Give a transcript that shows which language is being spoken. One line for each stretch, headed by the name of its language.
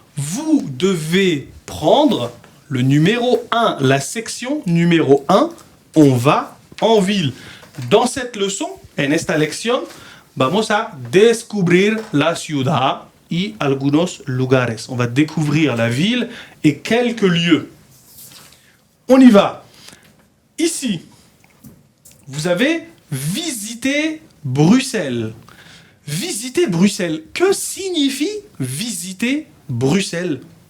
French: Vous devez prendre le numéro 1, la section numéro 1. On va en ville. Dans cette leçon,
Spanish: en esta lección, vamos a descubrir la ciudad y algunos lugares.
French: On va découvrir la ville et quelques lieux. On y va. Ici, vous avez visité Bruxelles. Visiter Bruxelles. Que signifie visiter Bruxelles?